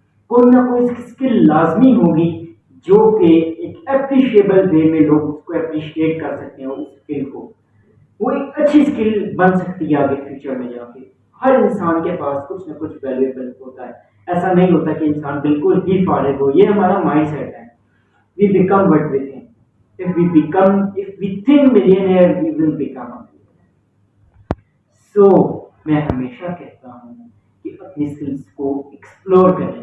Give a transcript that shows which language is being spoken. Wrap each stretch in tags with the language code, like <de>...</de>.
<ur>کوئی نہ کوئی اسکل لازمی ہوگی جو کہ ایک اپریشیبل وے میں لوگ اس کو اپریشیٹ کر سکتے ہیں. اس اسکل کو وہ ایک اچھی اسکل بن سکتی ہے آگے فیوچر میں جا کے. ہر انسان کے پاس کچھ نہ کچھ ویلیویبل ہوتا ہے. ایسا نہیں ہوتا کہ انسان بالکل ہی فارغ ہو. یہ ہمارا مائنڈ سیٹ ہے.</ur> <en>We become what we think. if we think millionaire we will become a millionaire. So</en> <ur>میں ہمیشہ کہتا ہوں کہ اپنی اسکلس کو ایکسپلور کریں.</ur>